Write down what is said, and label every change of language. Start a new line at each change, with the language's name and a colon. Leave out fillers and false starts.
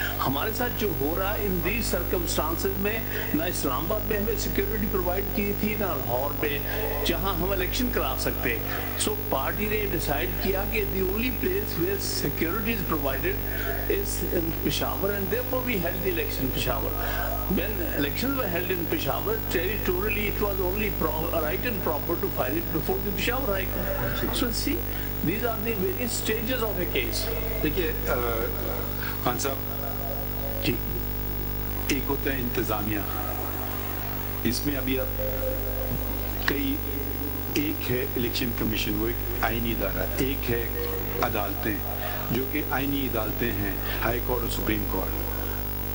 Urdu: ہمارے ساتھ جو ہو رہا ہے ان دیز سرکمسٹانسز میں, نہ اسلام آباد میں ہمیں سیکیورٹی پرووائڈ کی تھی نہ لاہور پہ جہاں ہم الیکشن کرا سکتے.
English: so
Urdu: پارٹی نے ڈیسائیڈ کیا کہ
English: The only place where security is provided is in Peshawar, and therefore we held the election in Peshawar. When elections were held in Peshawar, territorially it was only right and proper to file it before the Peshawar High Court. So see, these are the various stages of a case.
Urdu: دیکھیے خان صاحب جی, ایک ہوتا ہے انتظامیہ, اس میں ابھی اب کئی, ایک ہے الیکشن کمیشن وہ ایک آئینی ادارہ, ایک ہے عدالتیں جو کہ آئینی عدالتیں ہیں, ہائی کورٹ اور سپریم کورٹ.